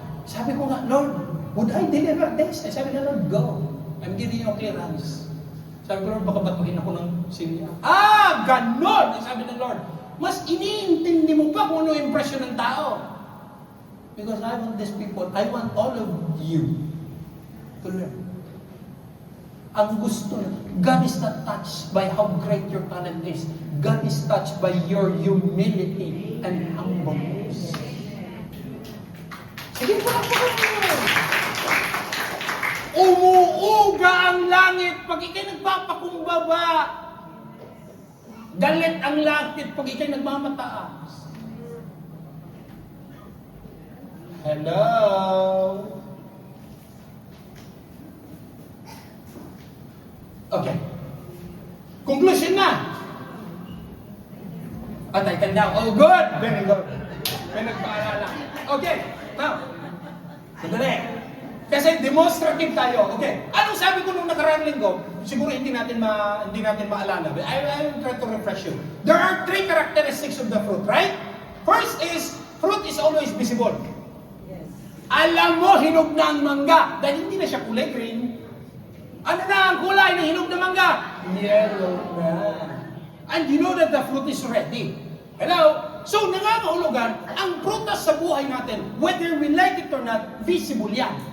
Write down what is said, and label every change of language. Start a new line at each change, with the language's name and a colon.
Filipino: Sabi ko nga, Lord,
English: would I deliver this?
Filipino: Sabi na, Lord, go.
English: I'm giving you clearance.
Filipino: Sabi ko, Lord, baka batuhin ako ng silya. Ganon! Sabi ng Lord, mas iniintindi mo pa kung ano yung impression ng tao.
English: Because I want these people, I want all of you to learn.
Filipino: Ang gusto na,
English: God is not touched by how great your talent is. God is touched by your humility and humbleness.
Filipino: Sige po ako. Umuuga ang langit pag ikay nagpapakumbaba. Galit ang langit pag ikay nagmamataas.
English: Hello?
Filipino: Okay. Conclusion na.
English: I can down. Oh, good. Very good.
Filipino: May nagpaalala.
English: Okay.
Filipino: Now, sandali. Kasi demonstrative tayo. Okay. Anong sabi ko nung nakaraang linggo? Siguro hindi natin maalala.
English: I will try to refresh you. There are 3 characteristics of the fruit, right? First is, fruit is always visible. Yes.
Filipino: Alam mo, hinog na ang mangga. Dahil hindi na siya kulay green. Ano na ang kulay ng hinog na mangga? Yellow na.
English: And you know that the fruit is ready.
Filipino: Hello? So, nangangahulugan, ang prutas sa buhay natin,
English: whether we like it or not,
Filipino: visible yan.